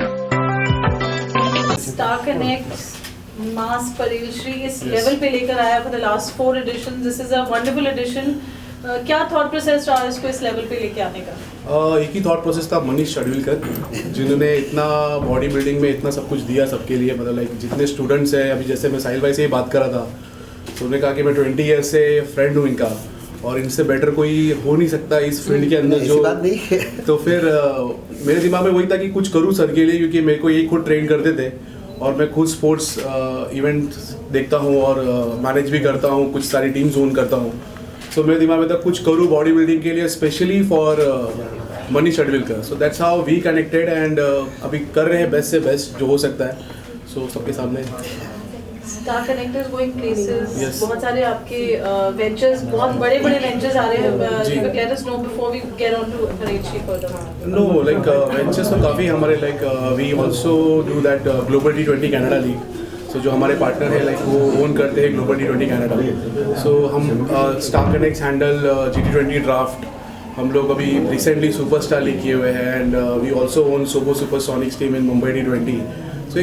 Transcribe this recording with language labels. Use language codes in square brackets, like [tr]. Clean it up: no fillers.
[en] Connect Mass Paril Shri [hi] इस level पे लेकर आया [en] for the last 4 editions. This is a wonderful edition. [hi] क्या थॉट प्रोसेस रहा इसको इस लेवल पे लेके आने का? एक ही थॉट प्रोसेस था, मनीष शाडविलकर, जिन्होंने इतना बॉडी बिल्डिंग में इतना सब कुछ दिया सबके लिए. मतलब लाइक जितने स्टूडेंट्स हैं, अभी जैसे मैं साहिल भाई से ही बात कर रहा था, तो उन्होंने कहा कि मैं 20 ईयर्स से फ्रेंड हूँ इनका और इनसे बेटर कोई हो नहीं सकता इस फील्ड के अंदर. जो बात नहीं तो फिर मेरे दिमाग में वही था कि कुछ करूँ सर के लिए, क्योंकि मेरे को यही खुद ट्रेन करते थे और मैं खुद स्पोर्ट्स इवेंट देखता हूँ और मैनेज भी करता हूँ, कुछ सारी टीम्स ओन करता हूँ. सो मेरे दिमाग में था कुछ करूँ बॉडी बिल्डिंग के लिए, [en] specially for [hi] Manish शाडविलकर. [en] so that's how we connected and [hi] अभी कर रहे हैं बेस्ट से बेस्ट जो हो सकता है. सो सबके सामने [en] Star Connect is going places. [hi] बहुत सारे आपके वेंचर्स, बहुत बड़े बड़े वेंचर्स आ रहे हैं. [en] Let us know before we get on to Paril further. No, like [hi] ventures तो काफ़ी हमारे, [en] Like we also do that global T20 Canada league. [hi] सो जो हमारे पार्टनर है लाइक वो ओन करते हैं ग्लोबल T20 कनाडा. [en] So हम star connect handle GT20 draft. [hi] हम लोग अभी [en] recently superstar league [hi] किए हुए हैं [en] And we also own SoBo Supersonics team in Mumbai T20.